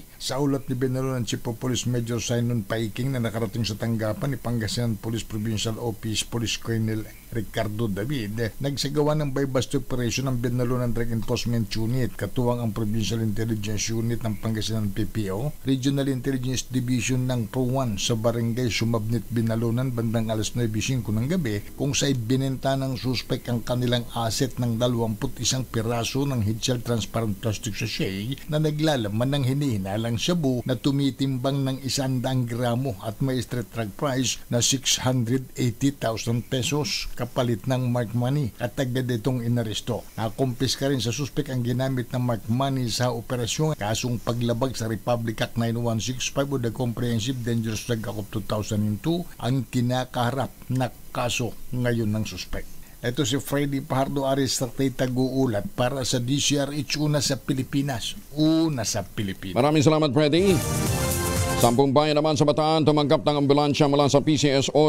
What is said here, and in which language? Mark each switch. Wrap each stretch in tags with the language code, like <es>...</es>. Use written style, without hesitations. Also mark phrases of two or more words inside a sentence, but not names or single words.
<tl>Sa ulat ni Binalunan Chief of Police Major Simon Paiking na nakarating sa tanggapan ni Pangasinan Police Provincial Office Police Colonel Ricardo David, nagsagawa ng</tl> <en>bypass operation</en> <tl>ng Binalunan Drug Enforcement Unit, katuwang ang Provincial Intelligence Unit ng Pangasinan PPO, Regional Intelligence Division ng PRO1 sa barangay Sumabnit, Binalunan bandang alas 9:05 ng gabi, kung saan binenta ng suspect ang kanilang asset ng 21 piraso ng</tl> <en>head-shell transparent plastic sachet</en> <tl>na naglalaman ng hinihinalang shabu na tumitimbang ng 100 gramo at may</tl> <en>street drug price</en> <tl>na 680,000 pesos kapalit ng</tl> <en>mark money,</en> <tl>at agad itong inaresto. Nakumpiska rin sa suspect ang ginamit ng</tl> <en>mark money</en> <tl>sa operasyon, kasong paglabag sa Republic Act 9165 o the Comprehensive Dangerous Drug Act of 2002 ang kinakaharap na kaso ngayon ng suspect. Ito si Freddy Pajardo, RH38, taguulat para sa DZRH, una sa Pilipinas. Una sa Pilipinas. Maraming salamat, Freddy. 10 bayan naman sa Bataan tumanggap ng ambulansya mula sa PCSO.</tl>